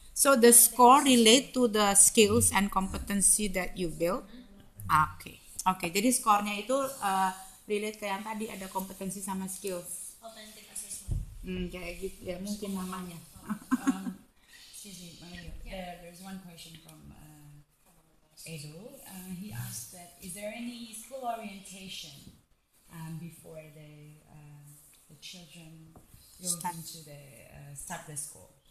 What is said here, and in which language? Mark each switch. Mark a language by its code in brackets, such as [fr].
[en] So the score relate to the skills and competency that you build. [id] Oke, jadi skornya itu relate ke yang tadi, ada kompetensi sama skills. [en] authentic assessment. [id] Kayak gitu ya mungkin namanya. [en] Excuse me, Mario. There's one question from Edo. He asked that is there any school orientation before the children go into the start the school?